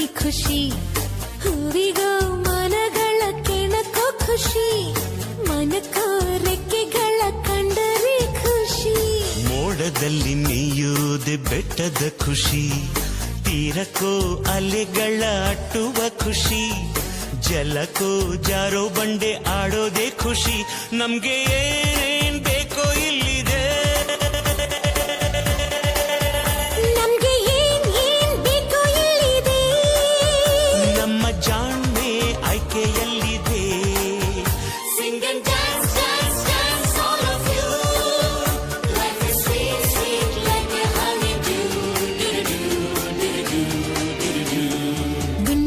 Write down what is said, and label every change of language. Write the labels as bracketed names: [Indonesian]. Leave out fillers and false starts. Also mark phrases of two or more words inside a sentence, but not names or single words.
[Kannada] ಖುಷಿ, ಹೂವಿಗೋ ಮನಗಳ ಕೆಣಕೋ ಖುಷಿ, ಮನಕೋ ರೆಕ್ಕೆಗಳ ಕಂಡರೆ ಖುಷಿ. ಮೋಡದಲ್ಲಿ ನೀಯೋದೆ ಬೆಟ್ಟದ ಖುಷಿ, ತೀರಕ್ಕೋ ಅಲೆಗಳ ಅಟ್ಟುವ ಖುಷಿ, ಜಲಕ್ಕೋ ಜಾರೋ ಬಂಡೆ ಆಡೋದೆ ಖುಷಿ. ನಮ್ಗೆ ಏನೇನ್ ಬೇಕೋ ಇಲ್ಲಿದೆ, ನಮ್ಗೆ ಏನ್ ಏನ್ ಬೇಕೋ ಇಲ್ಲಿದೆ, ನಮ್ಮ ಜಾಣ್ಮೆ ಆಯ್ಕೆಯಲ್ಲಿದೆ. [English] Sing and dance, dance, dance, all of you. Life is sweet, sweet like a honeydew.